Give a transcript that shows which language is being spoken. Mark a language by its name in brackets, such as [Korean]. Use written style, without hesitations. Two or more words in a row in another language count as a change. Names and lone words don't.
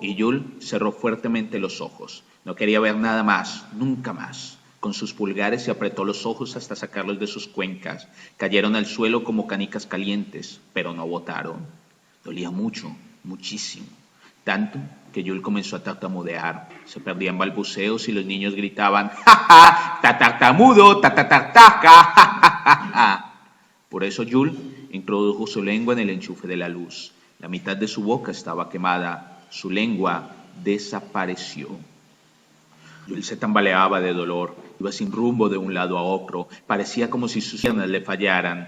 [Spanish] Y Jules cerró fuertemente los ojos. No quería ver nada más, nunca más. Con sus pulgares se apretó los ojos hasta sacarlos de sus cuencas. Cayeron al suelo como canicas calientes, pero no botaron. Dolía mucho, muchísimo. Tanto que Jules comenzó a tartamudear. Se perdían balbuceos y los niños gritaban: ¡ja, ja! ¡Tatartamudo! ¡Tatatartaca! ¡Ja, ja, ja, ja! Por eso Jules introdujo su lengua en el enchufe de la luz. La mitad de su boca estaba quemada. Su lengua desapareció. Jules se tambaleaba de dolor, iba sin rumbo de un lado a otro, parecía como si sus piernas le fallaran.